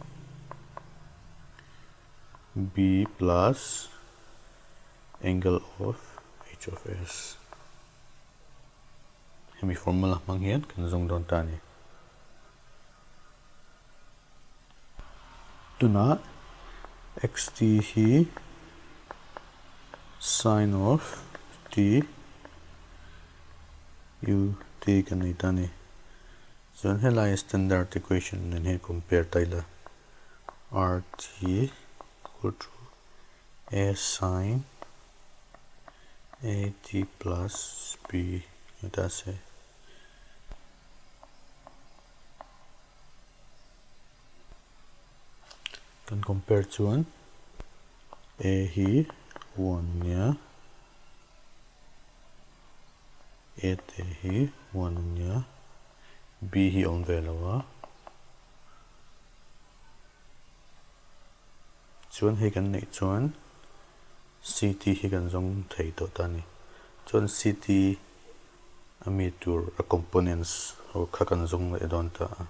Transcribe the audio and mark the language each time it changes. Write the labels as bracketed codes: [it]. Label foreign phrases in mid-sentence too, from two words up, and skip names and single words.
[en] b plus angle of h of s [lus] hemi formula mang hian kan zong don ta ni tuna xt hi [en] sine of t [lus] u t kan nei ta ni chuan helai [en] standard equation [lus] nen he compare taila rt [en] equal to a sine a t plus b [lus] eta se kan compare chuan a hi 1 nia a te hi 1 nia b hi on velawa chuan he kan nei chuan ct hi kan zong thei to ta ni chuan ct ami tur a components ho kha kan zong le don ta